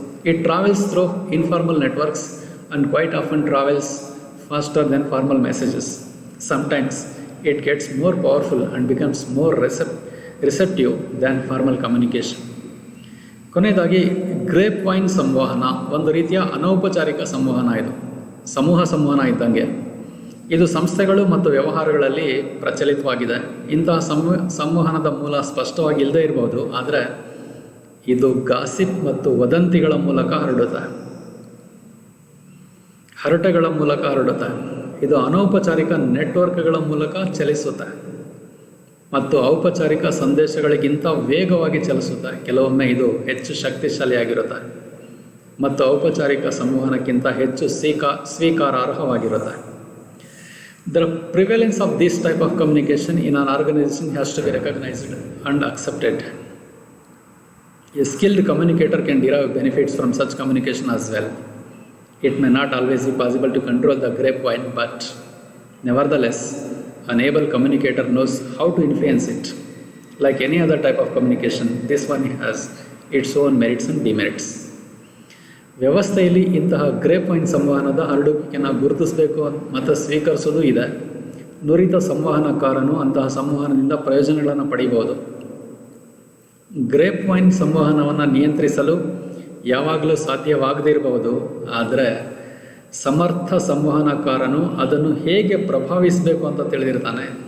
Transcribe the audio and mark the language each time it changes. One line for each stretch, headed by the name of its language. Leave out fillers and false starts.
English: It travels through informal networks and quite often travels faster than formal messages. Sometimes it gets more powerful and becomes more receptive than formal communication.
Kannada: ಕೊನೆಯದಾಗಿ grape wine ಸಂವಹನ ಒಂದು ರೀತಿಯ ಅನೌಪಚಾರಿಕ ಸಂವಹನ. ಇದು ಸಮೂಹ ಸಂವಹನ ಇದ್ದಂಗೆ. ಇದು ಸಂಸ್ಥೆಗಳು ಮತ್ತು ವ್ಯವಹಾರಗಳಲ್ಲಿ ಪ್ರಚಲಿತವಾಗಿದೆ. ಇಂತಹ ಸಂವಹನದ ಮೂಲ ಸ್ಪಷ್ಟವಾಗಿ ಇಲ್ಲದೇ ಇರಬಹುದು, ಆದರೆ ಇದು ಗಾಸಿಪ್ ಮತ್ತು ವದಂತಿಗಳ ಮೂಲಕ ಹರಟೆಗಳ ಮೂಲಕ ಹರಡುತ್ತೆ. ಇದು ಅನೌಪಚಾರಿಕ ನೆಟ್ವರ್ಕ್ಗಳ ಮೂಲಕ ಚಲಿಸುತ್ತೆ ಮತ್ತು ಔಪಚಾರಿಕ ಸಂದೇಶಗಳಿಗಿಂತ ವೇಗವಾಗಿ ಚಲಿಸುತ್ತೆ. ಕೆಲವೊಮ್ಮೆ ಇದು ಹೆಚ್ಚು ಶಕ್ತಿಶಾಲಿಯಾಗಿರುತ್ತೆ ಮತ್ತು ಔಪಚಾರಿಕ ಸಂವಹನಕ್ಕಿಂತ ಹೆಚ್ಚು ಸ್ವೀಕಾರಾರ್ಹವಾಗಿರುತ್ತೆ.
English: The prevalence of this type of communication in an organization has to be recognized and accepted. A skilled communicator can derive benefits from such communication as well. It may not always be possible to control the grapevine, but nevertheless, an able communicator knows how to influence it. Like any other type of communication, this one has its own merits and demerits.
Kannada: ವ್ಯವಸ್ಥೆಯಲ್ಲಿ ಇಂತಹ ಗ್ರೇಪ್ವೈನ್ ಸಂವಹನದ ಹರಡುವಿಕೆಯನ್ನು ಗುರುತಿಸಬೇಕು ಮತ್ತು ಸ್ವೀಕರಿಸೋದು ಇದೆ. ನುರಿತ ಸಂವಹನಕಾರನು ಅಂತಹ ಸಂವಹನದಿಂದ ಪ್ರಯೋಜನಗಳನ್ನು ಪಡೆಯಬಹುದು. ಗ್ರೇಪ್ವೈನ್ ಸಂವಹನವನ್ನು ನಿಯಂತ್ರಿಸಲು ಯಾವಾಗಲೂ ಸಾಧ್ಯವಾಗದೇ ಇರಬಹುದು, ಆದರೆ ಸಮರ್ಥ ಸಂವಹನಕಾರನು ಅದನ್ನು ಹೇಗೆ ಪ್ರಭಾವಿಸಬೇಕು ಅಂತ ತಿಳಿದಿರ್ತಾನೆ.